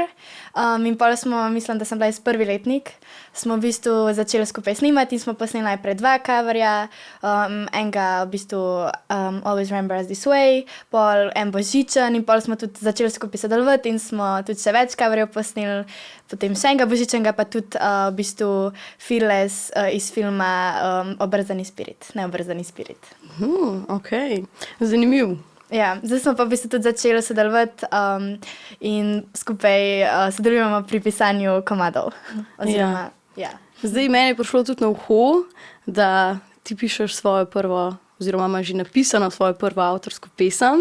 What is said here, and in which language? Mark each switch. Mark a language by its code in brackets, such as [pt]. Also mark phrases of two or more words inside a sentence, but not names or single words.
[sl] In pol smo, mislim, da sem bila iz 1. letnik, smo v bistvu začeli skupaj snimati in smo posneli najprej 2 coverja. Enega v bistvu Always Remember Us This Way, pol en božičen in pol smo tudi začeli skupaj sodelovati in smo tudi še več coverjev posneli. Potem še enega božičenega, pa tudi v bistvu Fearless iz filma Obrzdani spirit, Neobrzdani spirit. Ok, zanimiv. Ja, zdaj smo pa v bistvu tudi začeli sodelovati in skupaj sodelujemo pri pisanju komadov. Oziroma, ja. Zdaj meni je prišlo tudi na uho, da ti pišeš svojo prvo, oziroma imaš že napisano svojo prvo avtorsko pesem.